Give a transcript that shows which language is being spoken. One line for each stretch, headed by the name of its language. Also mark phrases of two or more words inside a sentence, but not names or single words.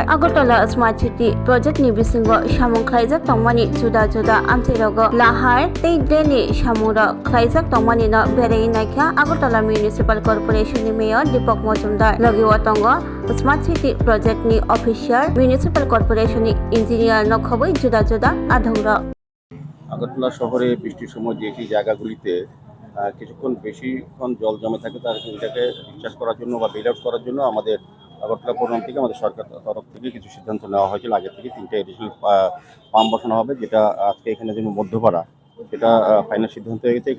Kok Borok: Agartala Smart City project ni bisingo samung khlaijak tongmani juda amcherogo lahar tei dreni samura khlaijak tongmanina berai naikha Agartala Municipal Corporation ni Mayor Deepak Majumdar. Logi watongo Smart City project ni official Municipal Corporation ni engineer nokhoboi juda adhongra.
Bangla: আগরতলা শহরে বৃষ্টির সময় যে জায়গাগুলিতে কিছুক্ষণ বেশিক্ষণ জল জমে থাকে তার এটাকে রিচার্জ করার জন্য বা
English: bail out
Bangla: করার জন্য আমাদের আগরতলা পৌরনিগম থেকে আমাদের সরকার তরফ থেকে কিছু সিদ্ধান্ত নেওয়া হয়েছিল। আগে থেকে 3টে
English: additional pump
Bangla: বসানো হবে, যেটা আজকে এখানে যেন মধ্যপাড়া সেটা ফাইনাল সিদ্ধান্ত হয়ে গেছে।